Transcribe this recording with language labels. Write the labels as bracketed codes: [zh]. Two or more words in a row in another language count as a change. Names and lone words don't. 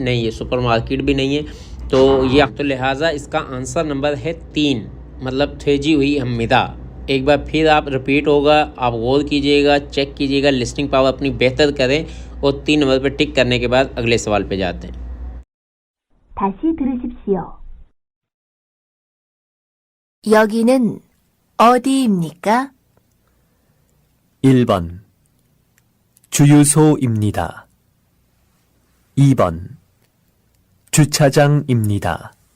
[ur] نہیں، یہ [en] super market [ur] بھی نہیں ہے۔ تو یہ تو لہٰذا اس کا آنسر نمبر ہے 3، مطلب [ko] 돼지우리입니다. [ur] ایک بار پھر آپ ریپیٹ ہوگا، آپ غور کیجیے گا، چیک کیجیے گا, [en] listening power [ur] اپنی بہتر کریں اور 3 نمبر پر ٹک کرنے کے بعد اگلے سوال پہ جاتے ہیں. [ko] 다시 들으십시오. 여기는 어디입니까? 1번 주유소입니다. 2번 주차장입니다.